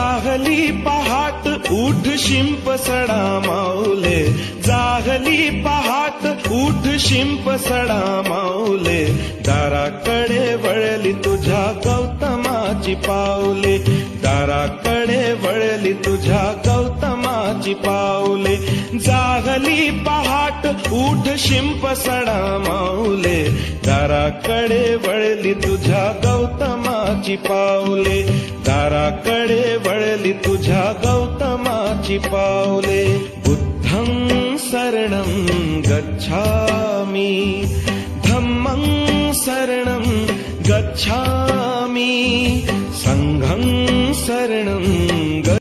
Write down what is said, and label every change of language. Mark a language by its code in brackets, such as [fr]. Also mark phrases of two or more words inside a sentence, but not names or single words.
[mr] जागली पहाट उठ शिंप सडा माऊले, जागली पहाट उठ शिंप सडा माऊले, दाराकडे वळली तुझ्या गौतमाची पाऊले, दाराकडे वळली तुझ्या गौतमाची पाऊले. जागली पहाट उठ शिंप सडा माऊले, दाराकडे वळली तुझ्या गौतमाची पाऊले, दाराकडे वळली तुझ्या गौतमाची पाऊले. [pi] बुद्धं शरणं गच्छामि, धम्मं शरणं गच्छामि, संघं शरणं